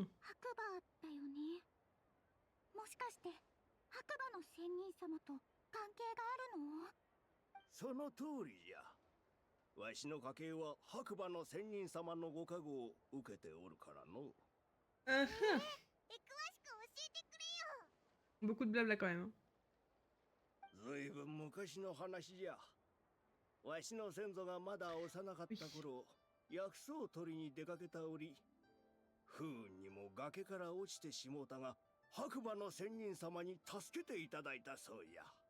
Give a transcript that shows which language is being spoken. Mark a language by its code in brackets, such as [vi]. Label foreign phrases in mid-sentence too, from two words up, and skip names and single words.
[ja] 馬だよねもしかして白馬の仙人様と関係があるのその通りじゃわしの家系は白馬の仙人様のご加護を受けておるからの Mhm. 詳しく教えてくれよ [fr] Beaucoup de blabla quand même. [ja] ずいぶん昔の話じゃわしの先祖がまだ幼かった頃薬草を取りに出かけた折不運にも崖から落ちてしもうたが白馬の仙人様に助けていただいたそうや